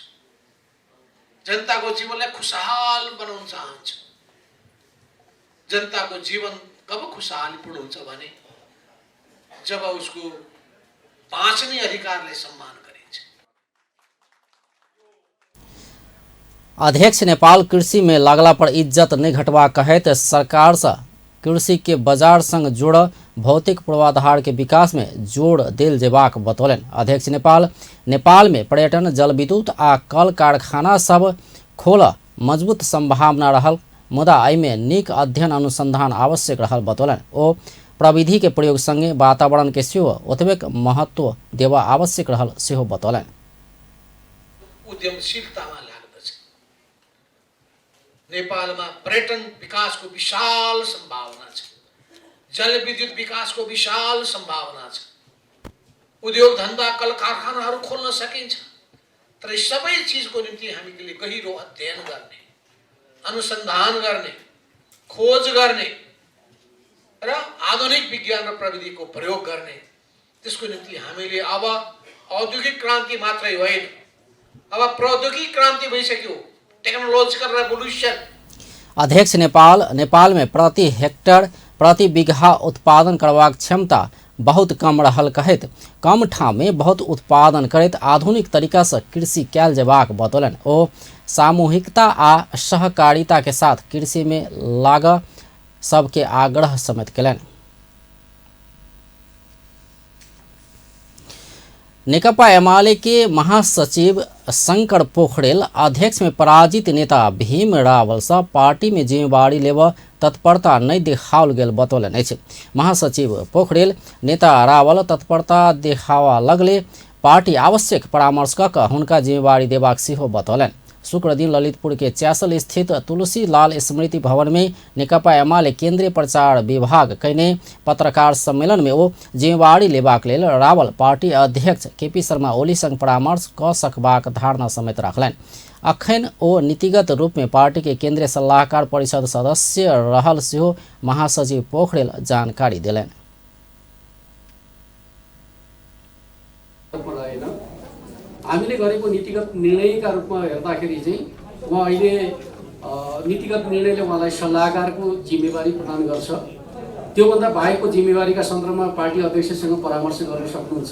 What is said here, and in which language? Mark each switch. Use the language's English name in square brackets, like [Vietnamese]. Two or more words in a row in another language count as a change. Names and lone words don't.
[Nepali] जनताको जीवनलाई खुशहाल बनाउन चाहन्छौँ। जनताको जीवन कब खुशहालीपूर्ण हुन्छ भने जब उसको बाँच्ने अधिकारलाई सम्मान गरिन्छ। [Maithili] अध्यक्ष नेपाल कृषि में लागला पर इज्जत नहीं घटवा कहत सरकार से कृषि के बाजार संग जोड़ भौतिक पूर्वाधार के विकास में जोड़ देल जेबाक बतौलन। अध्यक्ष नेपाल में पर्यटन, जलविद्युत आ कल कारखाना सब खोल मजबूत संभावना रहल, मुदा एहि में नीक अध्ययन अनुसंधान आवश्यक रहल बतौलन। ओ प्रविधि के प्रयोग संगे वातावरण के सेहो ओतबेक महत्व देवा आवश्यक रहल सेहो बतौलन। [Nepali] उद्यमशीलतामा लाग्दछ। नेपालमा पर्यटन विकासको विशाल सम्भावना छ। जलविद्युत विकासको विशाल सम्भावना छ। उद्योग धन्दा, कल कारखानाहरू खोल्न सकिन्छ। तर यी सबै चीजको निम्ति हामीले गहिरो अध्ययन गर्ने, अनुसन्धान गर्ने, खोज गर्ने र आधुनिक विज्ञान र प्रविधिको प्रयोग गर्ने, त्यसको निम्ति हामीले अब औद्योगिक क्रान्ति मात्रै होइन, अब प्रौद्योगिक क्रान्ति भइसक्यो, [English] technological revolution. [Maithili] अध्यक्ष नेपाल में प्रति हेक्टर प्रति बीघा उत्पादन करबाक क्षमता बहुत कम रहल कहत कम ठाम में बहुत उत्पादन करत आधुनिक तरीका से कृषि कैल जेबाक बतौलन। ओ सामूहिकता आ सहकारिता के साथ कृषि में लाग सबके आग्रह समेत कलन। नेकपा एमाले के महासचिव शंकर पोखरेल अध्यक्ष में पराजित नेता भीम रावल से पार्टी में जिम्मेवारी लेव तत्परता नहीं देखाओल गेल बतौलन अछि। महासचिव पोखरेल नेता रावल तत्परता देखावा लगले पार्टी आवश्यक परामर्श क हुनका जिम्मेवारी देबाक सेहो बतौलन। शुक्र दिन ललितपुर के च्यासल स्थित तुलसी लाल स्मृति भवन में नेकपा एमाले केंद्रीय प्रचार विभाग कने पत्रकार सम्मेलन में वो जिम्मेवारी लेबाक लेल रावल पार्टी अध्यक्ष केपी शर्मा ओली संग परामर्श क सकबाक धारणा समेत रखलन। अखन ओ नीतिगत रूप में पार्टी के केंद्रीय सलाहकार परिषद सदस्य रहल सेहो महासचिव पोखरेल जानकारी दिलन। [Nepali] हामीले गरेको नीतिगत निर्णयका रूपमा हेर्दाखेरि चाहिँ म अहिले नीतिगत निर्णयले उहाँलाई सल्लाहकारको जिम्मेवारी प्रदान गर्छ। त्योभन्दा बाहेकको जिम्मेवारीका सन्दर्भमा पार्टी अध्यक्षसँग परामर्श गर्न सक्नुहुन्छ।